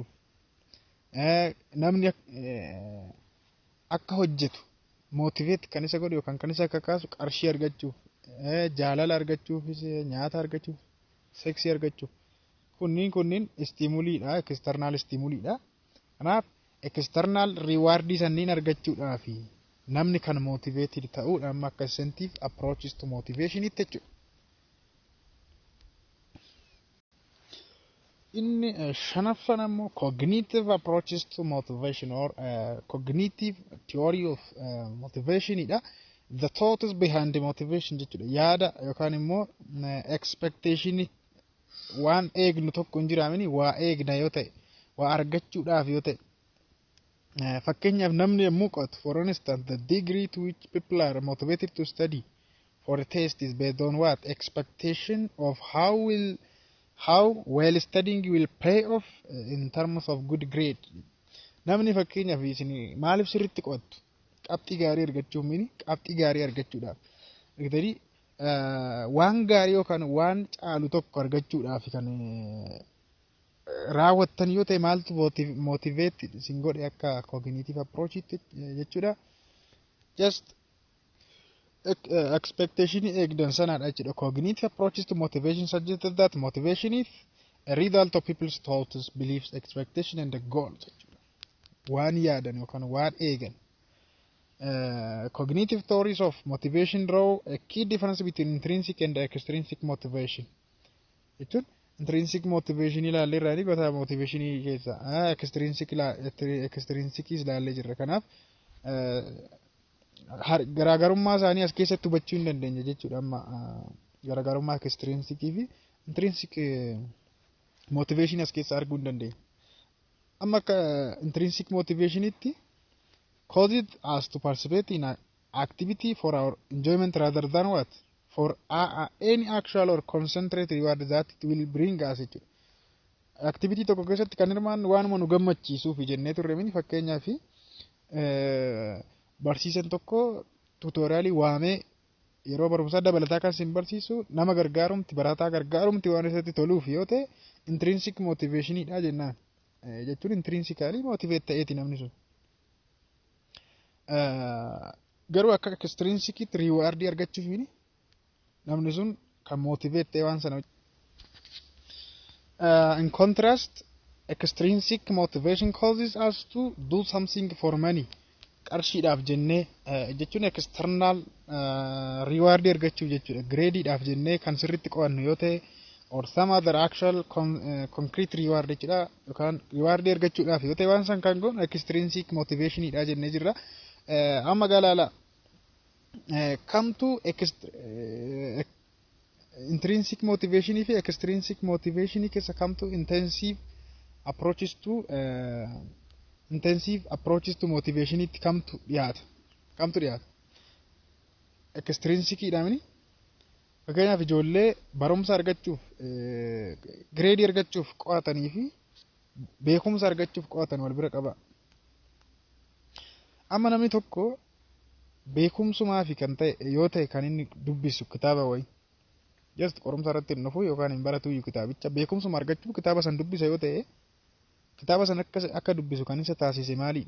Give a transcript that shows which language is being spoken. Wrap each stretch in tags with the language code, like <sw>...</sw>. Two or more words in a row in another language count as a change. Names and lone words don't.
<om>Namni akka hojjetu motivate kan isa godhe yookaan kan isa akka kaasu qarshii argachuuf, jaalala argachuuf, nyaata argachuuf, seksii argachuuf. Kunniin stimuliidha,</om> <en>external stimuliidha.</en> <om>Kanaaf</om> <en>external reward</en> <om>sanniin argachuudhaaf namni kan motivated ta'uudha amma akka</om> <en>incentive approaches to motivation</en> <om>itti jechuudha. Inni shanaffaan ammoo</om> <en>cognitive approaches to motivation or cognitive theory of motivation idha. The thoughts behind the motivation jechuudha.</en> <om>Yaada yookaan immoo expectation waan eegnu tokko hin jiraamini waa eegna yoo ta'e waa argachuudhaaf yoo ta'e fakkeenyaaf namni yommuu qo'atu</om> <en>for instance the degree to which people are motivated to study for a test is based on what expectation of how well studying will pay off in terms of good grade.</en> <om>Namni fakkeenyaaf isin maaliif sirriitti qo'attu qabxii gaarii argachuuf mini qabxii gaarii argachuudhaaf. Eegdanii waan gaarii yookaan waan caalu tokko argachuudhaaf kan raawwattan yoo ta'e maaltu motivate isin godhe akka</om> <en>cognitive approach</en> <om>jechuudha.</om> <en>Just expectation</en> <om>eegdan sanaadha jechuudha.</om> <en>Cognitive approaches to motivation suggested that motivation is a result of people's thoughts, beliefs, expectation and the goals</en> <om>jechuudha. Waan yaadan yookaan waan eegan.</om> <en>Cognitive theories of motivation draw a key difference between intrinsic and extrinsic motivation.</en> <om>Jechuun</om> <en>intrinsic motivation</en> <om>ilaallee irraa gosa motivation keessa extrinsic ilaallee jirra. Kanaaf garaagarummaa isaanii as keessatti hubachuu hin dandeenya jechuudha. Amma garaagarummaa extrinsic fi</om> <en>intrinsic motivation</en> <om>as keessa arguu hin dandeenya. Amma akka</om> <en>intrinsic motivation itti causes us to participate in an activity for our enjoyment rather than what? For any actual or concentrated reward that it will bring us.</en> <om>Activity tokko keessatti kan hirmaan waanuma nu gammachiisuuf jennee turreemini fakkeenyaaf barsiisan tokko tuutoriyaalii waamee yeroo barumsaa dabalataa kan sin barsiisu nama gargaarumti barataa gargaarumti waan isatti toluuf yoo ta'e</om> <en>intrinsic motivationidha</en> <om>jennaan. Jechuun</om> <en>intrinsically motivate</en> <om>ta'eeti namni sun. Garuu akka</om> <en>extrinsic reward</en> <om>argachuuf namni sun kan motivate ta'e waan sana.</om> <en>In contrast, extrinsic motivation causes us to do something for money.</en> <om>Qarshiidhaaf jennee jechuun</om> <en>external reward</en> <om>argachuuf jechuudha. Gradeedhaaf jennee kan sirriitti qo'annu yoo ta'e</om> <en>or some other actual concrete reward</en> <om>jechuudha yookaan reward argachuudhaaf yoo ta'e waan san kan goonu extrinsic motivationidha jennee jirra. Amma galaala</om> <en>come to intrinsic motivation</en> <om>fi extrinsic motivation keessa</om> <en>come to intensive approaches to motivation</en> <om>itti kamtu dhiyaata. Extrinsic idhaamini fakkeenyaaf ijoollee barumsa argachuuf grade argachuuf qo'atanii fi beekumsa argachuuf qo'atan wal bira qaba. Amma namni tokko beekumsumaa fi kan ta'e yoo ta'e kan inni dubbisu kitaaba wayi just qorumsa irratti hin dhufu yookaan hin baratu kitaabicha beekumsuma argachuuf kitaaba san dubbisa yoo ta'e kitaaba san akka dubbisu kan isa taasise maalidha?</om>